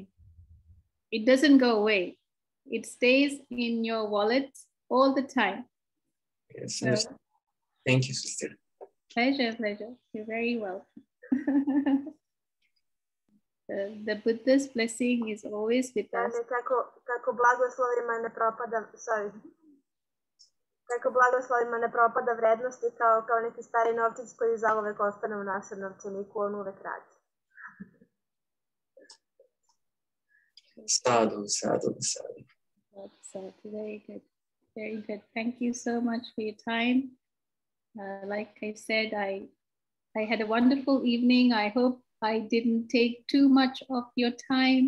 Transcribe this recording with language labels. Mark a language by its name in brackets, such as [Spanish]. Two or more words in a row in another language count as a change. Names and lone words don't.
[English] It doesn't go away. It stays in your wallet all the time. Yes, so, thank you, sister. Pleasure. You're very welcome. The Buddha's blessing is always with us. [Serbian] Kako blagoslovima ne propada vrednosti kao neki stari novčić koji zauvek ostane u našem novčaniku, on uvek radi. [English] Sadhu. Very good. Very good. Thank you so much for your time. Like I said, I had a wonderful evening. I hope I didn't take too much of your time.